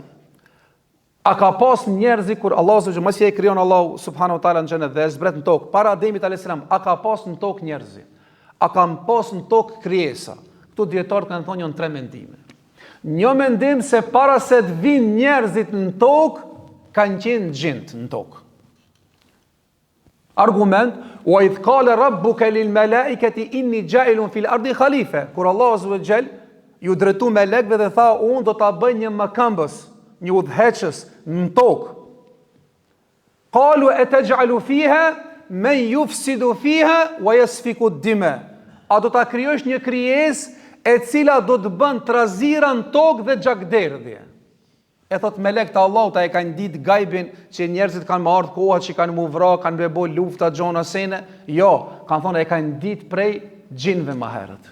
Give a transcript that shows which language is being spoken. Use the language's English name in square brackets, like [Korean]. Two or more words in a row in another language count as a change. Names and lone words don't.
[Albanian] A ka pas njerëzi kur Allah subhanahu mos e krijon Allah [Arabic] سبحانه وتعالى [Albanian] në xhenet dhe e zbret në tokë para Ademit [Arabic] عليه السلام, [Albanian] a ka pas në tokë njerëzi? A ka pas në tokë krijesa? Këtu dietarët kanë thonë janë 3 mendime. Një mendim se para se të vinë njerëzit në tokë kanë qenë gjint në tokë. Argument, [Arabic] وإذ قال ربك للملائكة إني جاعل في الأرض خليفة. [Albanian] Kur Allah [Arabic] سبحانه وتعالى [Albanian] ju drejtu melekëve dhe tha unë do ta bëj një makambës, një udhëheqës në tokë. [Arabic] قالوا أتجعل فيها من يفسد فيها ويسفك الدماء. [Albanian] A do ta krijosh një krijesë e cila do të bën trazira në tokë dhe gjakderdhje. E thot melekët e Allahut e kanë ditë gajbin që njerëzit kanë më ardhur koha që kanë më vra, kanë me bë lufta xhona sene. Jo, kanë thonë e kanë ditë prej xhinëve më herët.